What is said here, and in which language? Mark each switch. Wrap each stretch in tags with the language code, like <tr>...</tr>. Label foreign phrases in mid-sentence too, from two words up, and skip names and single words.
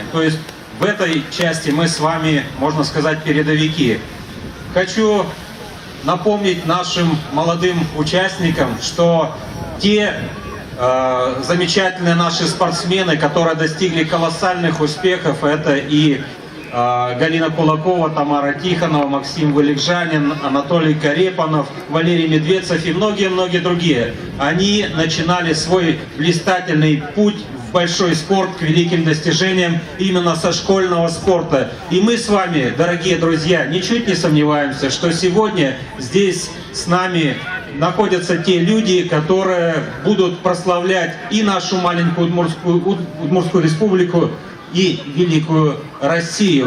<ru>То есть в этой части мы с вами, можно сказать, передовики. Хочу напомнить нашим молодым участникам, что те замечательные наши спортсмены, которые достигли колоссальных успехов. Это и Галина Кулакова, Тамара Тихонова, Максим Валикжанин, Анатолий Карепанов, Валерий Медведцев и многие-многие другие. Они начинали свой блистательный путь в большой спорт, к великим достижениям именно со школьного спорта. И мы с вами, дорогие друзья, ничуть не сомневаемся, что сегодня здесь с нами находятся те люди, которые будут прославлять и нашу маленькую Удмуртскую республику, и великую Россию.</ru>